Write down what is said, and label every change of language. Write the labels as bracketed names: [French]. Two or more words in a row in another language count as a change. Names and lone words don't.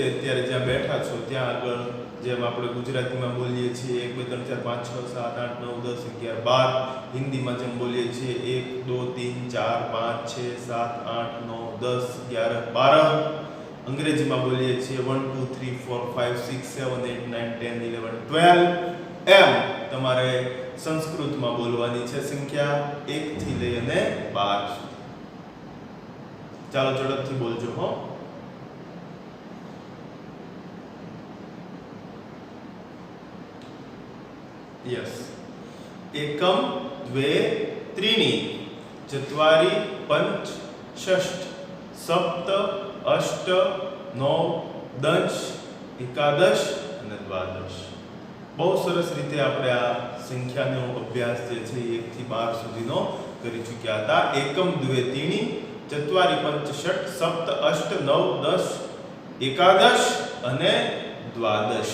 [Gujarati] અત્યારે જ્યાં બેઠા છો ત્યાં આગળ જેમ આપણે ગુજરાતીમાં બોલીએ છીએ 1 2 3 4 5 6 7 8 9 10 11 12, હિન્દીમાં જેમ બોલીએ છીએ 1 2 3 4 5 6 7 8 9 10 11 12, અંગ્રેજીમાં બોલીએ છીએ 1 2 3 4 5 6 7 8 9 10 11 12, એમ તમારે સંસ્કૃતમાં બોલવાની છે સંખ્યા 1 થી લઈ અને 12 સુધી. ચાલો ઝડપથી બોલજો હો. यस. [Sanskrit] एकम द्वे त्रीणि चत्वारि पंच षष्ठ सप्त अष्ट नौ दश एकादश અને દ્વાદશ. [Gujarati] બહુ સરસ રીતે આપણે આ સંખ્યાનો અભ્યાસ જે છે 1 થી 12 સુધીનો કરી ચૂક્યા હતા. [Sanskrit] एकम द्वे त्रीणि चत्वारि पंच षष्ठ सप्त अष्ट नव दश एकादश અને દ્વાદશ.